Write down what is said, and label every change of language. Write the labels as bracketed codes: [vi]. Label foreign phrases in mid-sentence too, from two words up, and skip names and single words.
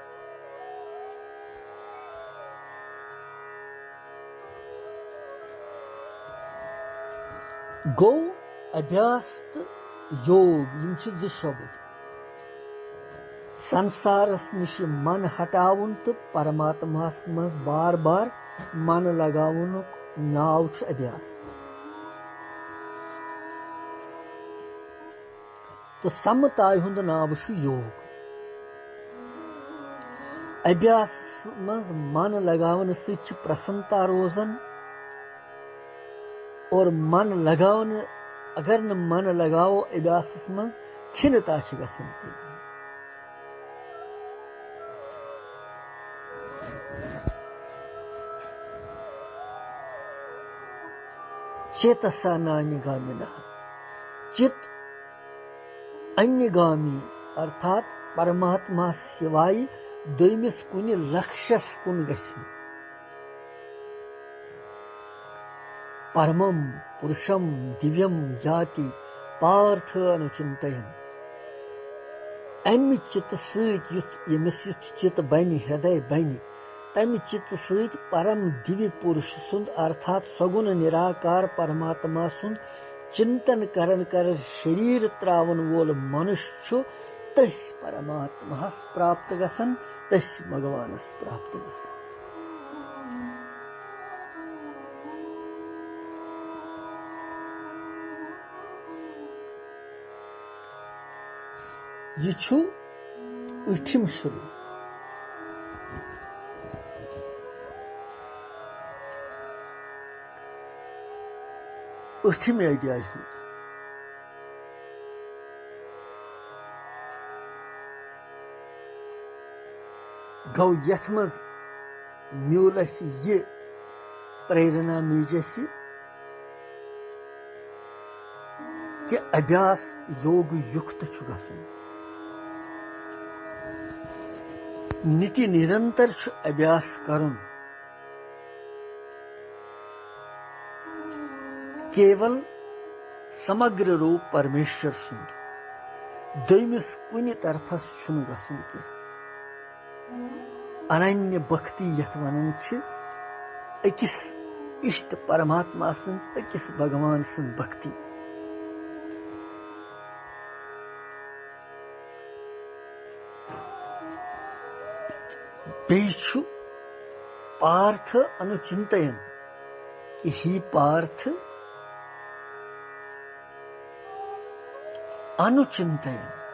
[ks] गो अभ्यास योग यम छ 2 शब्द संसारस निश मन हटावन तो परमात्मास मज बार बार मन लगावनुक नाव छ अभ्यास। तो समताय हुंद नाव छ योग। अभ्यास मज मन लगावन सच प्रसन्नता रोजन और मन लगावन अगर न मन लगाओ अभ्यास मज खिन्नता छ गसन। [sa] चेतसा नान्यगामिनः [ks] चित अन्यगामी अर्थात परमात्मा सिवाय दोयमिस कुनि लक्ष्यस कुन गछन। [sa] परमम पुरुषम दिव्यम जाति पार्थ अनुचिंतयन्। [ks] अमि चित सहित यमिस चित बनि हृदय बनि तमि चित सहित परम दिव्य पुरुष सुंद अर्थात सगुण निराकार परमात्मा सुंद चिंतन करन कर शरीर त्रावन वोल मनुष्य तस परमात्मा प्राप्त गसन तस भगवानस प्राप्त गसन। ये छु 8 श्लोक। में अध्याय गौ यथ मज म्यूल ये प्रेरणा मीजस कि अभ्यास योग युक्त छु गसन। निति निरंतर छु अभ्यास करुन। केवल समग्र रूप परमेश्वर सुंद दोयमिस कुनि तरफस छुन गसन कि अनन्य भक्ति यथ वनन छ अकिस इष्ट परमात्मा सुंद अकिस भगवान सुंद भक्ति। [sa] बेछु पार्थ अनुचिंतयन् कि ही पार्थ अनुचिंतयन्।